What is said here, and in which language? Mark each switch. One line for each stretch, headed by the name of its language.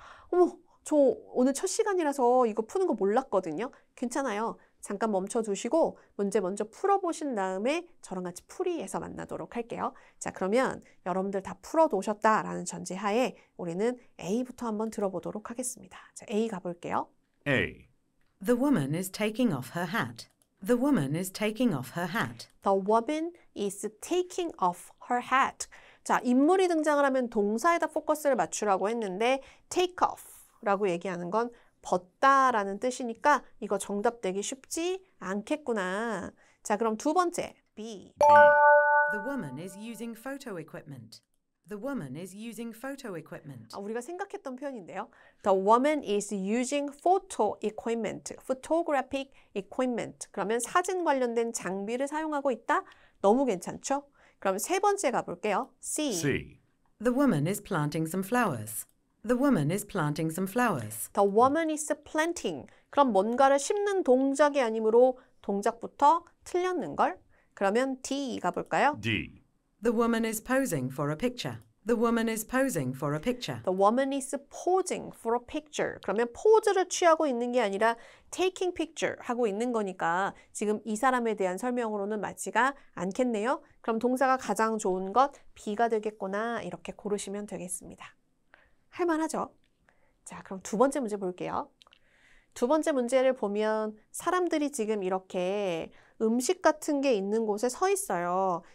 Korean: 어머, 저 오늘 첫 시간이라서 이거 푸는 거 몰랐거든요. 괜찮아요. 잠깐 멈춰 두시고 문제 먼저 풀어보신 다음에 저랑 같이 풀이에서 만나도록 할게요. 자, 그러면 여러분들 다 풀어 놓으셨다라는 전제하에 우리는 A부터 한번 들어보도록 하겠습니다. 자, A 가볼게요.
English: A. The woman is taking off her hat. The woman is taking off her hat. The woman is taking off her hat.
Korean: 자, 인물이 등장을 하면 동사에다 포커스를 맞추라고 했는데 take off라고 얘기하는 건 벗다라는 뜻이니까 이거 정답 되기 쉽지 않겠구나. 자, 그럼 두 번째 B.
English: The woman is using photo equipment. The woman is using photo equipment.
Korean: 우리가 생각했던 표현인데요.
English: The woman is using photo equipment, photographic equipment.
Korean: 그러면 사진 관련된 장비를 사용하고 있다? 너무 괜찮죠? 그럼 세 번째 가볼게요. C.
English: C. The woman is planting some flowers. The woman is planting some flowers. The woman is planting.
Korean: 그럼 뭔가를 심는 동작이 아니므로 동작부터 틀렸는걸? 그러면 D 가볼까요?
English: D. The woman is posing for a picture. The woman is posing for a picture. The woman is posing for a picture.
Korean: 그러면 포즈를 취하고 있는 게 아니라
English: taking picture
Korean: 하고 있는 거니까 지금 이 사람에 대한 설명으로는 맞지가 않겠네요. 그럼 동사가 가장 좋은 것 B가 되겠구나 이렇게 고르시면 되겠습니다. 할만하죠? 자, 그럼 두 번째 문제 볼게요. 두 번째 문제를 보면 사람들이 지금 이렇게 음식 같은 게 있는 곳에 서 있어요.